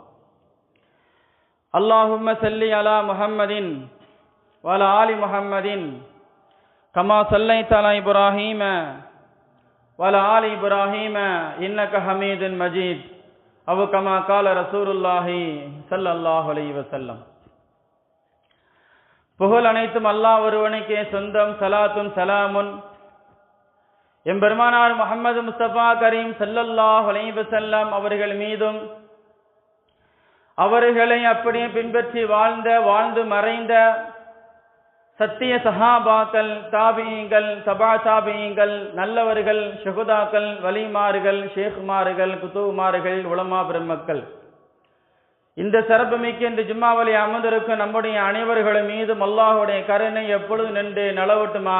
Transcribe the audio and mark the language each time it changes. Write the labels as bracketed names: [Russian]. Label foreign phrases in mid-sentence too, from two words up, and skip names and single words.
[Arabic] اللهم صل على محمد وعلى آل محمد كما صليت على إبراهيم وعلى آل إبراهيم إنك حميد مجيد، أو كما قال رسول الله صلى الله عليه وسلم. [Tamil] புகழ் அனைத்தும் அல்லாஹ் ஒருவனுக்கே சொந்தம். [Arabic] صلاة وسلام [Tamil] எம்பெருமானார் முஹம்மது முஸ்தபா கரீம் [Arabic] صلى الله عليه وسلم [Tamil] அவர்கள் மீதும், அவர்களை அப்படியே பின்பற்றி வாழ்ந்து மறைந்த சத்திய சஹாபாக்கள், தாபியீங்கள், தபா தாபியீங்கள், நல்லவர்கள், ஷுஹதாக்கள், வலிமார்கள், ஷேக்குமார்கள், குத்துமார்கள், உலமா பிரம்மக்கள், இந்த சிறப்புமிக்க இந்த ஜும்மாவலி அமர்ந்திருக்கும் நம்முடைய அனைவர்களும் மீதும் அல்லாஹுடைய கருணை எப்பொழுது நின்று நலவட்டுமாக.